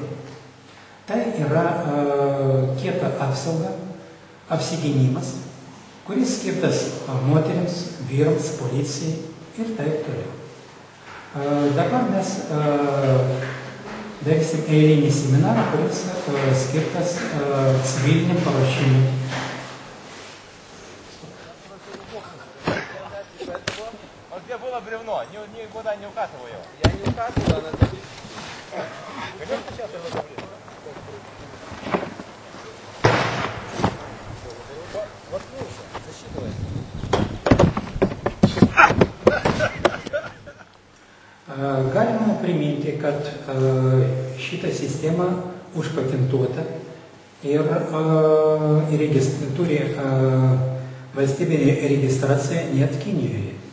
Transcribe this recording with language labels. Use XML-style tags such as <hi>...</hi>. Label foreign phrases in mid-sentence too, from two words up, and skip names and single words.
<lt>Tai yra kieta apsauga, apsigynimas, kuris skirtas moteriams, vyrams, policijai ir taip toliau. Dabar mes darysim eilinį seminarą, kuris skirtas civiliniam paruošimui.</lt> <ru>Где было бревно? Никуда не укатывал его. Я не укатывал, она забит. Пойдем сейчас его забьем. Воткнулся, засчитывай.</ru> <lt>Galima priminti, kad šita sistema užpatentuota ir turi valstybinė registracija net Kinijoje.</lt>